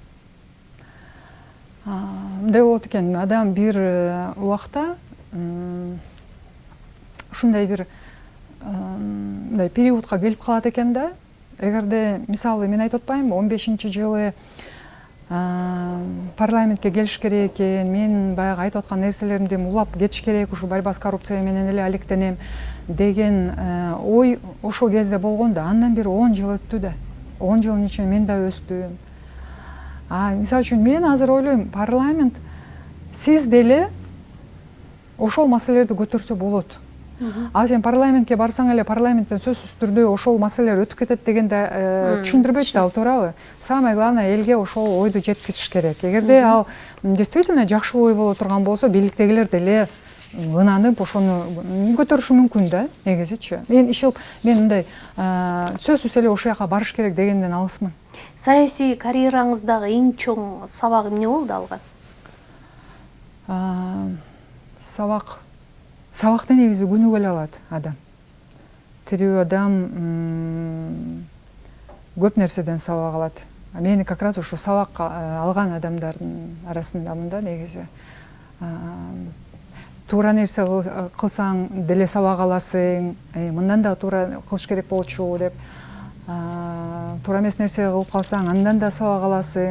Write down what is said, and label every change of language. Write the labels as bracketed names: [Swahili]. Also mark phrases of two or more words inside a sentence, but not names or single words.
[Kyrgyz] Мындай болот экен, адам бир убакта ушундай бир мындай периодко келип калат экен да. Эгерде мисалы мен айтып атпаймынбы, 15-жылы парламентке келиш керек экен, мен баягы айтып аткан нерселеримди улап кетиш керек, ушу [Russian] борьба с коррупцией [Kyrgyz] менен эле алектенем деген ой ошол кезде болгон да. Андан бери 10 жыл өттү да. 10 жылдын ичинде мен да өстүм. Мисалы үчүн мен азыр ойлойм, парламент сиз деле ошол маселелерди көтөрсө болот. Ал сен парламентке барсаң эле парламенттен сөзсүз түрдө ошол маселелер өтүп кетет дегенде түшүндүрбөйт да, ал туурабы? [Russian] Самое главное, [Kyrgyz] элге ошол ойду жеткизиш керек. Эгерде ал действительно жакшы ой боло турган болсо, бийликтегилер деле ынанып ошону көтөрүшү мүмкүн да, негизичи. Мен мындай сөзсүз эле ошол жака барыш керек дегенден алысмын. Саясий карьераңыздагы эң чоң сабак эмне болду алган? Сабакты негизи күнүгө эле алат адам. Тирүү адам көп нерседен сабак алат. Мени [Russian] как раз [Kyrgyz] ушу сабак алган адамдардын арасындамын да, негизи. Туура нерсе кылсаң деле сабак аласың, мындан да туура кылыш керек болчу деп. Туура эмес нерсе кылып калсаң, андан да сабак аласың.